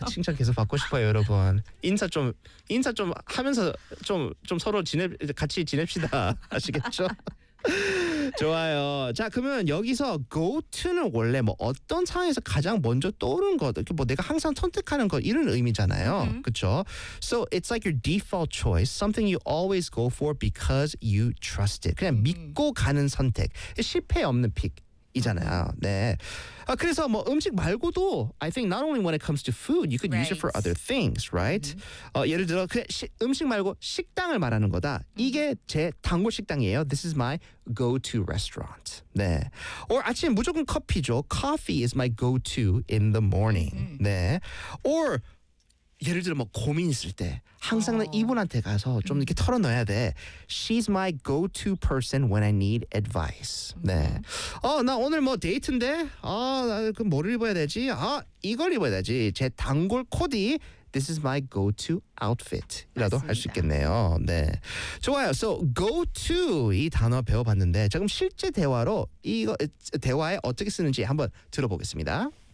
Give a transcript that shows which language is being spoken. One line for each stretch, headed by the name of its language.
Korean: 칭찬 계속 받고 싶어요, 여러분. 인사 좀 하면서 좀 서로 같이 지냅시다. 아시겠죠? 좋아요. 자, 그러면 여기서 go to는 원래 뭐 어떤 상황에서 가장 먼저 떠오르는 것, 뭐 내가 항상 선택하는 것 이런 의미잖아요. Mm-hmm. 그렇죠?
English: So it's like your default choice, something you always go for because you trust it.
Korean: 그냥 mm-hmm. 믿고 가는 선택, 실패 없는 픽이잖아요. Mm-hmm. 네. 아, 그래서 뭐 음식 말고도
English: I think not only when it comes to food, you could right. use it for other things, right? Mm-hmm.
Korean: 예를 들어 음식 말고 식당을 말하는 거다. Mm-hmm. 이게 제 단골 식당이에요.
English: This is my go-to restaurant.
Korean: 네. Or 아침 무조건 커피죠.
English: Coffee is my go-to in the morning.
Korean: Mm-hmm. 네. Or 예를 들어 뭐 고민 있을 때 항상 oh. 이분한테 가서 좀 이렇게 털어놔야 돼.
English: She's my go-to person when I need advice. Mm-hmm. 네.
Korean: 어, 나 오늘 뭐 데이트인데? 아, 나 그럼 뭐를 입어야 되지? 아, 이걸 입어야 되지. 제 단골 코디.
English: This is my go-to outfit.
Korean: 이라도 할 수 있겠네요. 네. 좋아요. So go-to 이 단어 배워봤는데 지금 실제 대화로 이거 대화에 어떻게 쓰는지 한번 들어보겠습니다.